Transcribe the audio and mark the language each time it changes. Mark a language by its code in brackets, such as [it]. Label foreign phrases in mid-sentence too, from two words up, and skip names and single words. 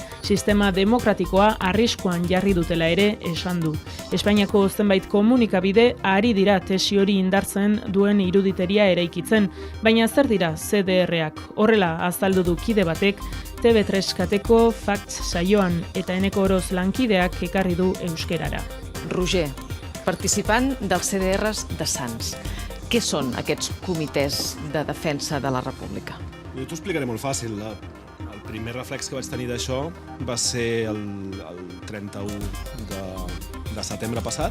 [eu] Sistema demokratikoa arriskuan jarri dutela ere esan du. Espainiako zenbait komunikabide ari dira tesi hori indartzen duen iruditeria eraikitzen, baina zer dira CDR-ak? Horrela azaldu du kide batek TV3 kateko Facts saioan eta Eneko Oroz lankideak ekarri du euskerara. [ca] Roger, participant dels CDRs de Sants. Què són aquests comitès de defensa de la República? Jo t'ho explicaré molt fàcil. El primer reflex que vaig tenir d'això va ser el 31 de setembre passat.